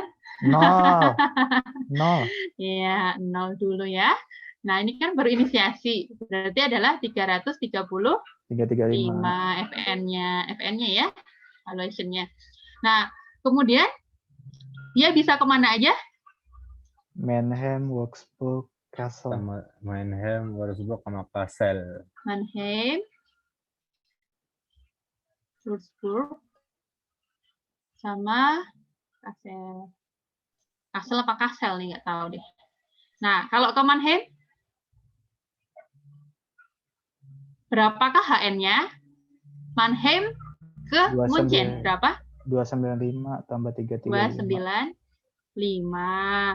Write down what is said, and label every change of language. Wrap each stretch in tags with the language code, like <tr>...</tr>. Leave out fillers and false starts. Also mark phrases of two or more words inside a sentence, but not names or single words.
<id>0. 0. Ya, 0 dulu ya. Nah, ini kan berinisiasi. Berarti adalah 335 335. FN-nya ya, valuation-nya. Nah, kemudian dia bisa kemana aja? Mannheim, Wolfsburg, Kassel. Sama Mannheim, Wolfsburg, sama Kassel. Mannheim, Würzburg, sama Kassel. Kassel apa Kassel nih, nggak tahu deh. Nah, kalau ke Mannheim, berapakah HN-nya? Mannheim ke 29. Munchen, berapa? 295 tambah 335. 295.</id>